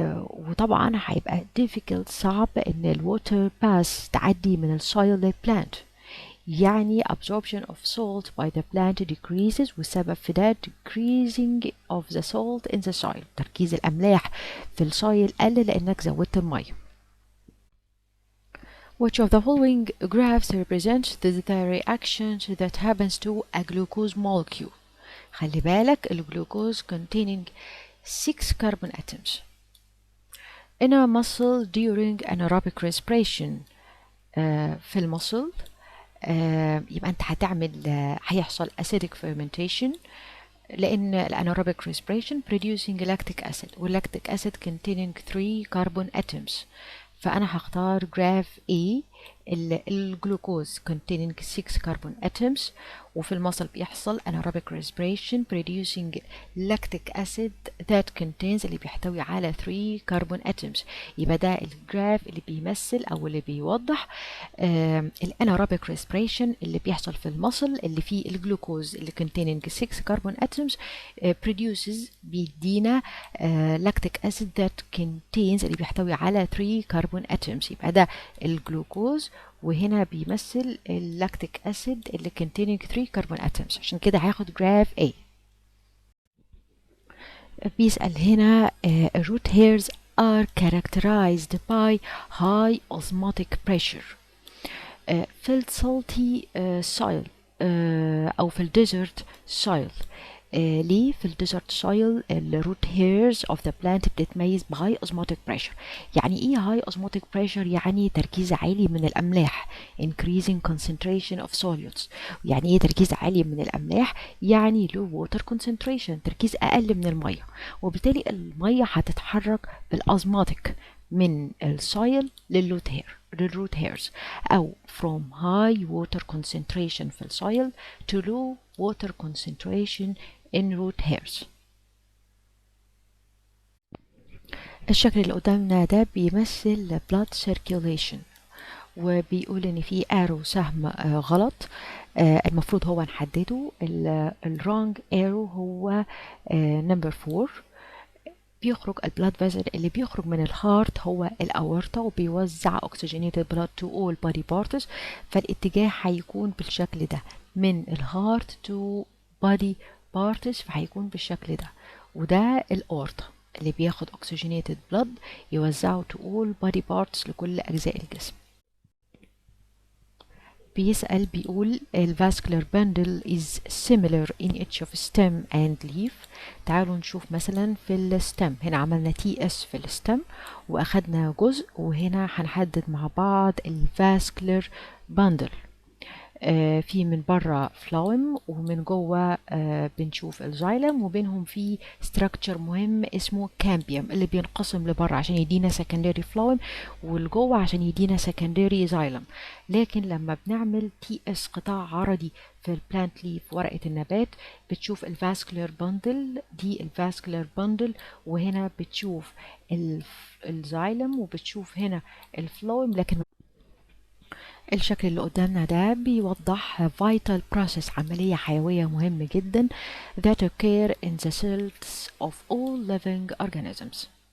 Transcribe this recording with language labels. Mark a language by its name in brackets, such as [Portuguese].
[Arabic] وطبعا هيبقى difficult، صعب ان الووتر باس تعدي من السويل للبلانت، يعني [English] absorption of salt by the plant decreases، [Arabic] والسبب في ده [English] decreasing of the salt in the soil، [Arabic] تركيز الأملاح في السويل قل لأنك زودت المية. [English] Which of the following graphs represents the reaction that happens to a glucose molecule؟ [Arabic] خلي بالك الجلوكوز [English] containing 6 carbon atoms in a muscle during anaerobic respiration. [Arabic] في المصل يبقى انت هتعمل هيحصل [English] acidic fermentation، لان الاناerobic respiration producing lactic acid، والlactic acid containing 3 carbon atoms. [Arabic] فانا هختار [English] graph A الجلوكوز containing 6 carbon atoms، [Arabic] وفي المصل بيحصل [English] anaerobic respiration producing lactic acid that contains [Arabic] اللي بيحتوي على [English] 3 carbon atoms. [Arabic] يبقى ده الجراف اللي بيمثل او اللي بيوضح الاناerobic respiration اللي بيحصل في المصل اللي فيه الجلوكوز اللي [English] containing 6 carbon atoms produces [Arabic] بيدينا [English] lactic acid that contains [Arabic] اللي بيحتوي على 3 carbon atoms. يبقى ده الجلوكوز، وهنا بيمثل اللاكتيك اسيد اللي [English] containing 3 carbon atoms، [Arabic] عشان كده هاخد جراف A. بيسأل هنا [English] root hairs are characterized by high osmotic pressure [Arabic] في السالتي [English] soil [Arabic] أو في الديزرت [English] soil. [Arabic] ليه في الديزرت soil الروت هيرز of the plant بتتميز بهاي osmotic pressure؟ يعني ايه هاي osmotic pressure؟ يعني تركيز عالي من الأملاح [English] increasing concentration of solutes. [Arabic] يعني ايه تركيز عالي من الأملاح؟ يعني [English] low water concentration، [Arabic] تركيز أقل من المية، وبالتالي المية هتتحرك بالأزماتيك من السويل للروت هيرز، أو [English] from high water concentration [Arabic] في السويل [English] to low water concentration in root hairs. [Arabic] الشكل اللي قدامنا ده بيمثل blood circulation، وبيقول ان في arrow سهم غلط، المفروض هو نحدده. الرونج arrow هو number 4. بيخرج البلاد فيزل اللي بيخرج من الهارت هو الأورطة، وبيوزع [English] oxygenated blood to all body parts، [Arabic] فالاتجاه هيكون بالشكل ده من الهارت [English] to body parts، [Arabic] فهيكون بالشكل ده. وده الأورطة اللي بياخد [English] oxygenated blood [Arabic] يوزعه [English] to all body parts [Arabic] لكل أجزاء الجسم. بيسأل بيقول الفاسكولار bundle [English] is similar in each of stem and leaf. [Arabic] تعالوا نشوف مثلا في الستم، هنا عملنا TS في الستم وأخدنا جزء، وهنا هنحدد مع بعض الفاسكولار bundle. في من بره فلويم ومن جوه بنشوف الزايلم، وبينهم في ستراكشر مهم اسمه كامبيوم اللي بينقسم لبره عشان يدينا سكندري فلويم، والجوه عشان يدينا سكندري زايلم. لكن لما بنعمل TS قطاع عرضي في البلانت ليف ورقة النبات بتشوف الفاسكولار باندل، دي الفاسكولار باندل، وهنا بتشوف الزايلم وبتشوف هنا الفلويم. لكن الشكل اللي قدامنا ده بيوضح vital process، عملية حيوية مهمة جدا [English] that occur in the cells of all living organisms.